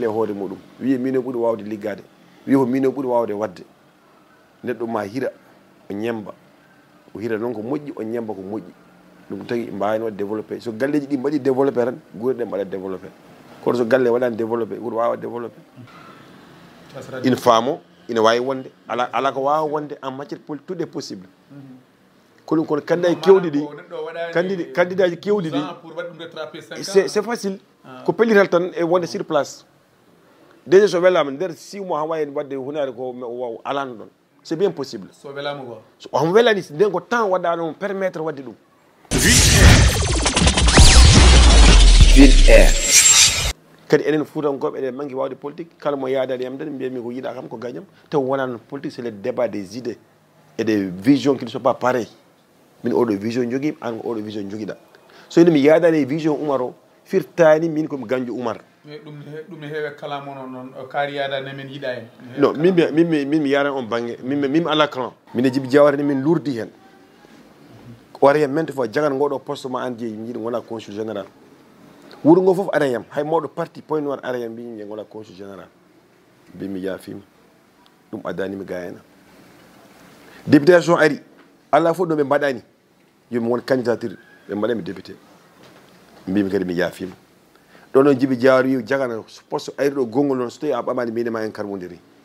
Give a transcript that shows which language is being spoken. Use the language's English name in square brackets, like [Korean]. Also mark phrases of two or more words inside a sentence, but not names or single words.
[Fula] e hoore muɗum wiye mino ɓuuri wawde liggade wiye ko mino ɓuuri wawde wadde neɗɗo ma hira o ñemba o hira noon ko moƴƴi o ñemba ko moƴƴi ɗum tagui mbawani wadde développé so galleji ɗi mbaɗi développé tan guure ɗe mbaɗa développé kono so galle waɗani développé wuuro wawa développé ina faamo ina wawi wonde ala ko wawa wonde [French] en matiére politique tout est possible [Fula] ko ɗum kono candidat ji kewɗi ɗi candidat ji kewɗi ɗi [French] c'est facile [Fula] ko pellital tan e wonde [French] sur place déjà [Fula] so welama nder 6 mois han wawi wadde hunare ko alano ɗon [French] c'est bien possible [Fula] so welama ko so omo welani nden ko temps waɗano permettre wadde ɗum kadi enen fuutankoɓe eɗen manqui wawde politique kala mo yaadani yam tan mbiyami ko yiiɗa kam ko gañam taw wonano politique [French] c'est le débat des idées et des visions qui ne sont pas pareilles [Fula] min oɗo vision joguimi an ko oɗo vision joguiɗa so ino mi yaadani vision Oumar o firtani min komi ganjo Oumar ɗum ne heewe kala mono noon kaari yaadani men yiiɗa en non min mi yaran on banggue min ala clan mine Djiby Diawara ni min lourdi hen wara hen mente fois jagat ngoɗo poste ma an jeeyi jiiɗi gona [French] consul général [Fula] wuuro ngo foof arayam hay mawɗo parti point noir arayam mbimi gona [French] consul général [Fula] mbimi yaafima ɗum addanimi ga hena députation ari ala fof ɗo ɓe mbaɗani yomi won candidature ɓe mbaɗami député mbimi kadi mi yaafima ɗon noon Djiby Diawara wi jagana poste ari ɗo gongol noon so tawi a ɓamani minema en karmodiri